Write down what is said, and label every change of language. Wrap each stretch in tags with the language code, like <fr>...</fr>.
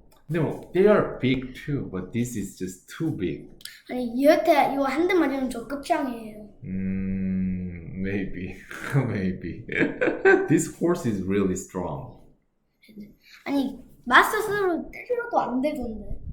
<en>No, they are big too, but this is just too big.</en> <ko>아니 얘한테 이거 한 대 맞으면 저 끝장이에요.</ko> <en>Maybe. Maybe. This horse is really strong.</en> <ko>아니 마스터스로 때려도 안 되던데.</ko>